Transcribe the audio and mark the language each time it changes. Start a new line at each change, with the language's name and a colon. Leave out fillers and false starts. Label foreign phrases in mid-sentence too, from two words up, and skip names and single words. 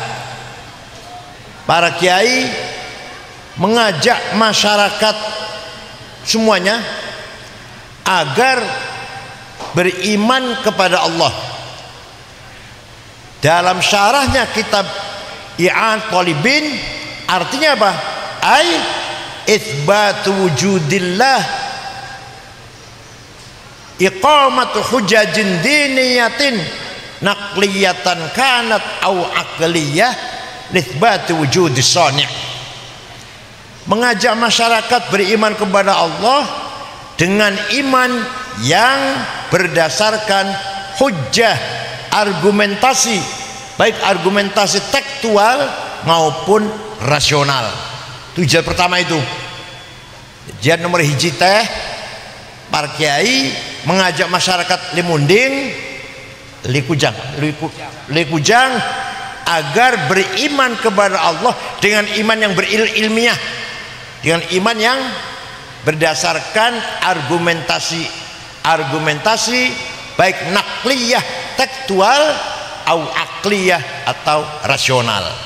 Indonesian: Para kiai mengajak masyarakat semuanya agar beriman kepada Allah. Dalam syarahnya kitab I'an Talibin, artinya apa?
Arabic: أي إثبات وجود الله، إقامة حجج دينية نقلية كانت أو عقلية لإثبات وجود الصانع'.
Indonesian: Mengajak masyarakat beriman kepada Allah dengan iman yang berdasarkan hujjah, argumentasi, baik argumentasi tekstual maupun rasional. Tujuan pertama itu. jihad
Sundanese: nomor hiji teh
Indonesian: para kiai mengajak masyarakat limunding likujang agar beriman kepada Allah dengan iman yang berilmiah, dengan iman yang berdasarkan argumentasi baik nakliyah tekstual atau akliyah atau rasional.